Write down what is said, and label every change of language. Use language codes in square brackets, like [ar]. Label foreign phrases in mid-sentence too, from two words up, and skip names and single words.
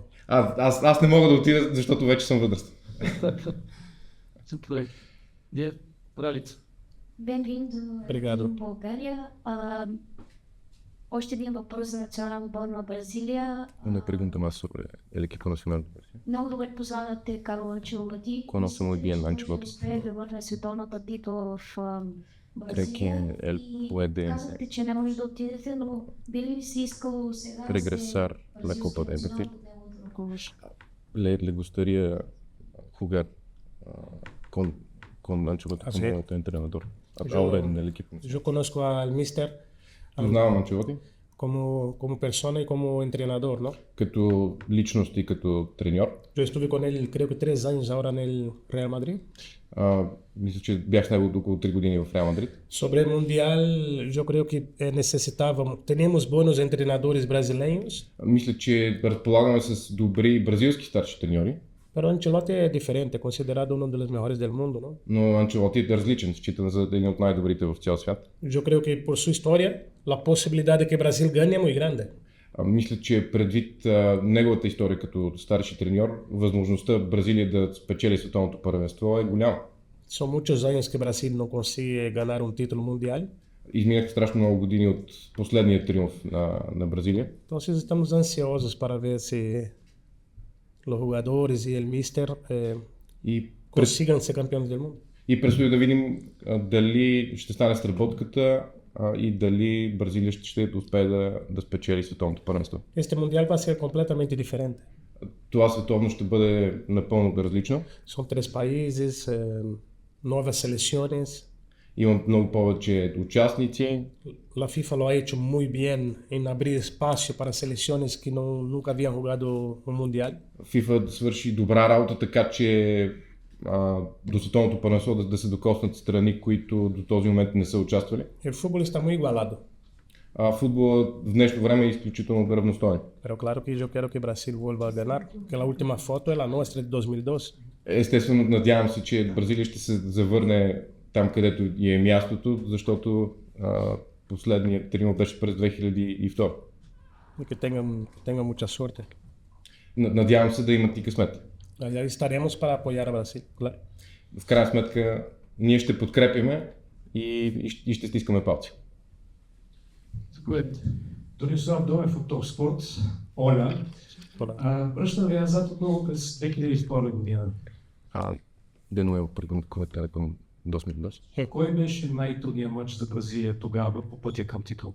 [bg] Аз не мога да отида, защото вече съм възрастен. [pt] Bem-vindo Obrigado. à Bulgária. Hoje tem um [bg] въпрос за национален отбор на Бразилия. [es] Una pregunta más sobre el equipo nacional de Brasil. [bg] Много добре познавате Карло Анчелоти. [es] Conoce muy bien a Ancelotti. [bg] Успее да върне световната титла в [es] Cree que [bg] Бразилия. [es] él puede [bg] Казвате, че не може да отидете, но би ли си искало сега да [es] regresar la Copa de Brasil? Le gustaría jugar con Ancelotti como entrenador ahora en el equipo. Yo conozco al mister [bg] Познавам Анчелоти [es] como persona y como entrenador, ¿no? [bg] като личност и като треньор. [es] Yo estuve con él creo que 3 años ahora en el Real Madrid. [bg] Мисля, че бях с него около 3 години в Реал Мадрид. [es] Sobre el Mundial, yo creo que teníamos buenos entrenadores brasileños, [bg] Мисля, че разполагаме с добри бразилски старши треньори, [es] pero Ancelotti es diferente, considerado uno de los mejores del mundo, ¿no? [bg] но Анчелоти е различен, считан за един от най-добрите в цял свят. [es] Yo creo que por su historia, la posibilidad de que Brasil gane es muy grande. [bg] Мисля, че предвид неговата история като старши треньор, възможността Бразилия да спечели световното първенство е голяма. [es] Son muchos años que Brasil no consigue ganar un título mundial. [bg] Изминаха страшно много години от последния триумф на Бразилия. [es] Entonces estamos ansiosos para ver si los jugadores y el míster consigan ser campeones del mundo. [bg] И предстои да видим дали ще стане сработката и дали Бразилия ще успее да спечели световното първенство. [es] Este mundial va a ser completamente diferente. [bg] Това световно ще бъде напълно различно. [es] Son 3 países, nuevas selecciones. [bg] Има много повече участници. [es] La FIFA lo ha hecho muy bien en abrir espacio para selecciones que nunca habían jugado un mundial. [bg] FIFA свърши добра работа, така че до световното първенство да се докоснат страни, които до този момент не са участвали. [es] El fútbol está muy igualado. [bg] Футболът в днешно време е изключително равностоен. [es] Pero claro que yo quiero que Brasil vuelva a ganar, que la última foto es la nuestra de 2002. [bg] Естествено, надявам се, че Бразилия ще се завърне там, където и е мястото, защото последният триумф беше през 2002. [es] Y que tengan mucha suerte. [bg] Надявам се да имат и късмет. [es] Allá estaremos para apoyar a Brasil, claro. [bg] В крайна сметка, ние ще подкрепяме и ще стискаме палци. [nl] Goed. Toen is dat door voor Topsport. [es] Hola. [bg] Връщам ви назад отново през 2002 година. [es] De nuevo, comentario con 2002. [bg] Кой беше най-трудният матч за Бразилия тогава по пътя към титул?